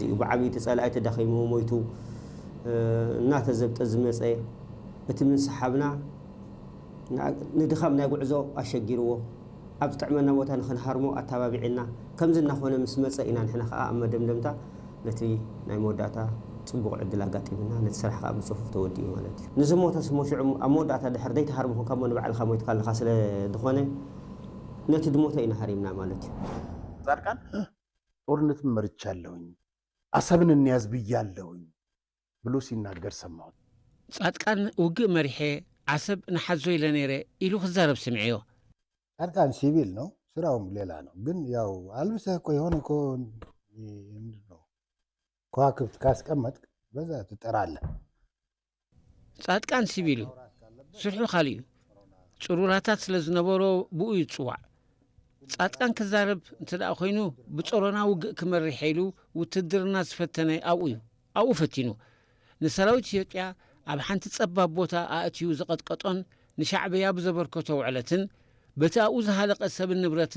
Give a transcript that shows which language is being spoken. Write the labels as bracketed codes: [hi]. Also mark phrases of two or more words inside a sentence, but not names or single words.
[ti] እዩ። ብዓብዪ እቲ ጸላእ ተደኺሙ ሞይቱ እናተዘብጠ ዝመፀ እቲ ምንሰሓብና ንድኻም ናይ ጉዕዞ ኣሸጊርዎ ኣብ ዝጥዕመና ቦታ ንኽንሃርሞ ኣተባቢዕና ከምዚ እናኾነ ምስ መፀ ኢና ንሕና ከዓ ኣብ መደምደምታ ነቲ ናይ መወዳእታ ጽቡቕ ዕድል ኣጋጢምና ነቲ ስራሕ ከዓ ብፅፉፍ ተወዲኡ ማለት እዩ። ንዝሞተ ስሞሽዑ ኣብ መወዳእታ ድሕር ዘይተሃርሞ ኮንካ ሞ ንባዕልካ ሞይትካ ኣለኻ ስለ ዝኾነ ነቲ ድሞተ ኢና ሃሪምና ማለት እዩ። [am] ጻድቃን ጦርነትን መርቻለሁኝ አሰብን እንያዝ ብያለሁኝ ብሎ ሲናገር ሰማሁት። [ti] ጻድቃን ውግእ መሪሔ አሰብ ንሓዞ ኢለ ነይረ ኢሉ ክዛረብ ስምዕዮ። [am] ጻድቃን ሲቪል ነው፣ ስራውም ሌላ ነው። ግን ያው አልብሰህ እኮ የሆነ እኮ ምንድን ነው ከዋክብት ካስቀመጥክ በዛ ትጠራለህ። [ti] ጻድቃን ሲቪሉ ስርሑ ካልዩ ጽሩራታት ስለ ዝነበሮ ብኡ ይጽዋዕ ጻድቃን ክዛረብ እንትደኣ ኮይኑ ብጾሮና ውግእ ክመሪሕ ኢሉ ውትድርና ዝፈተነ ኣብኡ ፈቲኑ ንሰራዊት ኢትዮጵያ ኣብ ሓንቲ ጸባብ ቦታ ኣእትዩ ዝቐጥቀጦን ንሻዕብያ ብዘበርከቶ ውዕለትን በቲ ኣብኡ ዝሃለቐ ሰብን ንብረትን